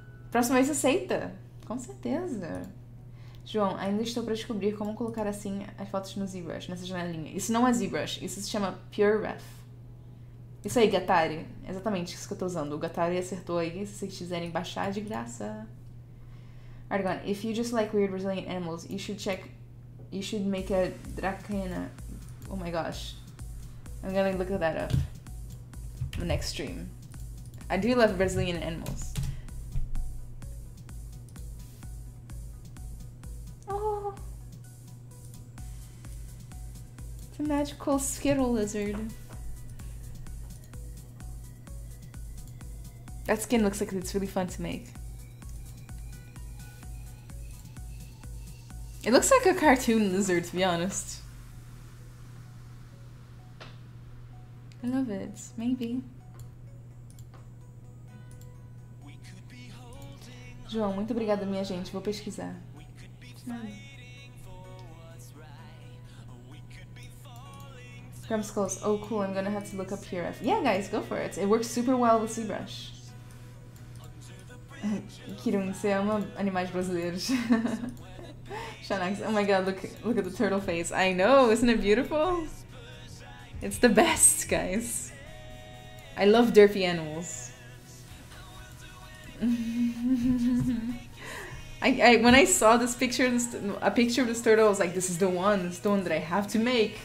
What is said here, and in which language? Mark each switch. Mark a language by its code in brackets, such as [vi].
[pt] Próxima vez aceita, com certeza. João, ainda estou para descobrir como colocar assim as fotos no ZBrush, nessa janelinha. Isso não é ZBrush, isso se chama Pure Ref. Isso aí, Gatari. Exatamente isso que eu tô usando. O Gatari acertou aí, se vocês quiserem baixar de graça. [en] Argon, if you just like weird Brazilian animals, you should make a Dracena. Oh my gosh. I'm gonna look that up. The next stream. I do love Brazilian animals. Oh. It's a magical Skittle lizard. That skin looks like it's really fun to make. It looks like a cartoon lizard, to be honest. I love it. Maybe. [pt] João, muito obrigada, minha gente. Vou pesquisar. [en] Skulls. Oh, cool. I'm gonna have to look up PRF. Yeah, guys, go for it. It works super well with ZBrush. [pt] Kirun, você ama animais brasileiros. [en] Shanax, oh my god, look at the turtle face. I know, isn't it beautiful? It's the best, guys. I love derpy animals. When I saw this picture, a picture of this turtle, I was like, this is the one that I have to make.